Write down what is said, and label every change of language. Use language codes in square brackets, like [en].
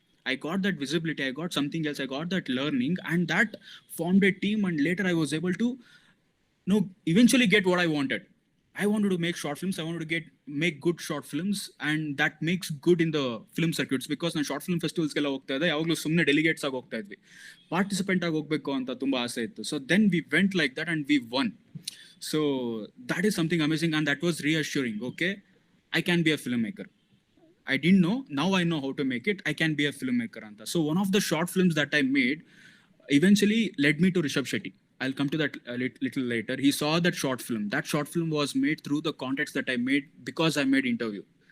[en] I got that visibility, I got something else, I got that learning, and that formed a team, and later I was able to eventually get what I wanted. I wanted to make short films, I wanted to make good short films, and that makes good in the film circuits because [kn] ನಾನು short film ಫೆಸ್ಟಿವಲ್ಸ್ಗೆಲ್ಲ ಹೋಗ್ತಾ ಇದ್ದೆ. ಯಾವಾಗಲೂ ಸುಮ್ಮನೆ delegates ಆಗಿ ಹೋಗ್ತಾ ಇದ್ವಿ, participant ಆಗಿ ಹೋಗ್ಬೇಕು ಅಂತ ತುಂಬಾ ಆಸೆ ಇತ್ತು. [en] So then we went like that and we won. So that is something amazing, and that was reassuring. Okay, I can be a filmmaker. I didn't know, now I know how to make it. I can be a filmmaker anta. So one of the short films that I made eventually led me to Rishabh Shetty. I'll come to that a little later. He saw that short film. That short film was made through the contacts that I made because I made interview.